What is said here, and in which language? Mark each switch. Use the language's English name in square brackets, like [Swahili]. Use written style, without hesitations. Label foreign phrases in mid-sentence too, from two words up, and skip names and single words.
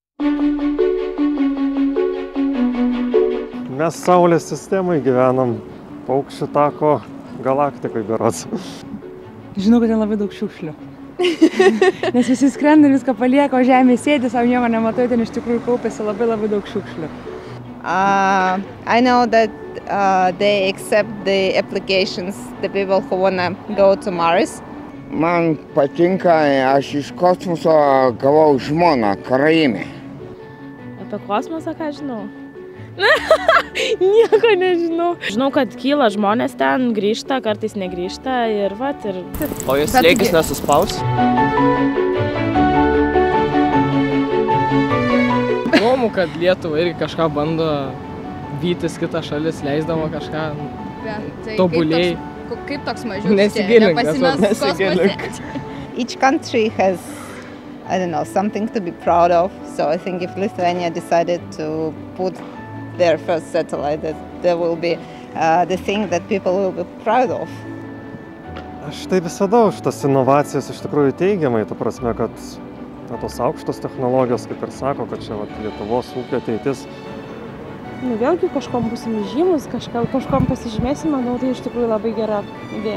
[Lithuanian] Mes Saulės sistemai gyvenam Paukščių tako galaktikai berods. Žinau, kad ten labai daug šiukšlių. Nes visi skrenda ir viską palieka, o Žemė sėdi, savo nieko nematai, ten iš tikrųjų kaupėsi labai daug šiukšlių. [English] I know that they accept the applications, the people who wanna go to Mars. [Lithuanian] Man patinka, aš iš kosmoso gavau žmoną, karaimę. Apie kosmosą ką žinau? Nieko nežinau. Žinau, kad kyla žmonės ten, grįžta, kartais negrįžta ir vat ir... O jos slėgis nesuspaus? Įdomu, kad Lietuva irgi kažką bando vytis kitą šalis, leisdama kažką tobulėjai. Kaip toks mažiukas? Nesigilink. [English] Each country has, I don't know, something to be proud of. So I think if Lithuania decided to put their first satellite, that there will be the thing that people will be proud of. [Lithuanian] Aš tai visada už tas inovacijas iš tikrųjų teigiamai, ta prasme, kad tos aukštos technologijos, kaip ir sako, kad čia Lietuvos ūkio ateitis. Vėlgi kažkom būsim žymus, kažkom pasižymėsim, manau, tai iš tikrųjų labai gera idėja.